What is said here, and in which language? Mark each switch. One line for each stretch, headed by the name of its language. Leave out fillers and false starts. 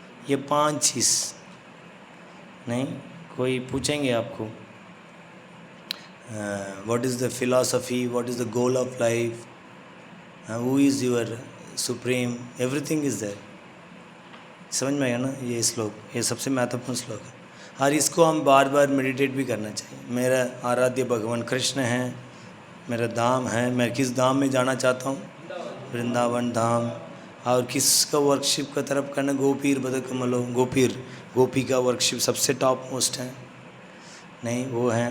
Hindi: ये 5 चीज़ नहीं, कोई पूछेंगे आपको
English: what is the philosophy, what is the goal of life, who is your supreme, everything is there.
Hindi: समझ में आया ना ये श्लोक, ये सबसे महत्वपूर्ण श्लोक है और इसको हम बार बार मेडिटेट भी करना चाहिए। मेरा आराध्य भगवान कृष्ण है, मेरा धाम है, मैं किस धाम में जाना चाहता हूँ, वृंदावन धाम। और किसका वर्कशिप का तरफ करना, गोपीर बद कमलो, गोपीर गोपी का वर्कशिप सबसे टॉप मोस्ट है, नहीं वो है।